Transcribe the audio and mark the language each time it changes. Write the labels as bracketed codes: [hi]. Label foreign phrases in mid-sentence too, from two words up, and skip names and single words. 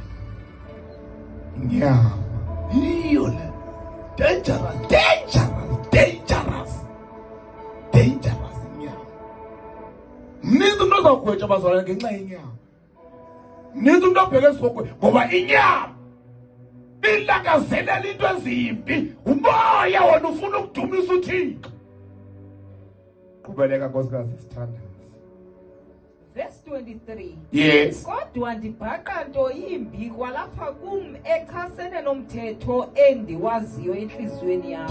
[xh] Inyama. Iyo le. Dangerous inyama. Mnithi umuntu ozawugwetshwa bazalwane ngenxa yenyama. Mnithi umuntu obheke esibhokweni ngoba inyama ilangazelela into ezimbi. Umoya wona ufuna ukudumisa uThixo. Qhubeleka Nkosikazi sithanda. Verse 23. Yes. Kodwa ndibhaqa nto yimbi kwalapha kum echasene nomthetho endiwaziyo enhliziyweni yami.